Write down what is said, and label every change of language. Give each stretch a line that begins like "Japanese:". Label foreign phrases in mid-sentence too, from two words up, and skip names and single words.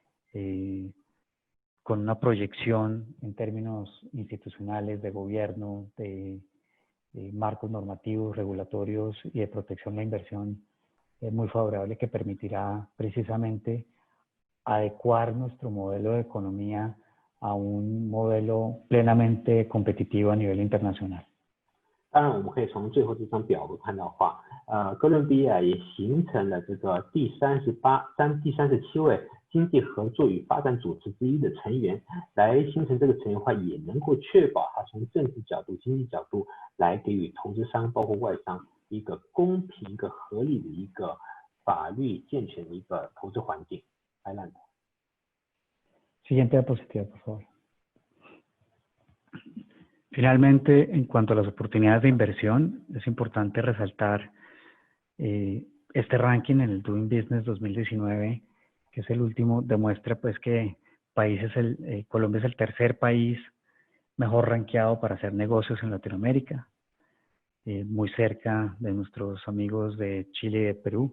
Spanish: con una proyección en términos institucionales, de gobierno, de marcos normativos, regulatorios y de protección a la inversión muy favorable, que permitirá precisamente adecuar nuestro modelo de economía a un modelo plenamente competitivo a nivel internacional.
Chinese: 当然，我们可以从最后这张表格看到的话，哥伦比亚也形成了这个第37位经济合作与发展组织之一的成员，来形成这个成员化，也能够确保它从政治角度、经济角度来给予投资商包括外商一个公平、一个合理的一个法律健全的一个投资环境。Adelante.
Spanish: Siguiente diapositiva, por favor. Finalmente, en cuanto a las oportunidades de inversión, es importante resaltar este ranking en el Doing Business 2019, que es el último, demuestra pues que Colombia es el tercer país mejor rankeado para hacer negocios en Latinoamérica, muy cerca de nuestros amigos de Chile y de Perú.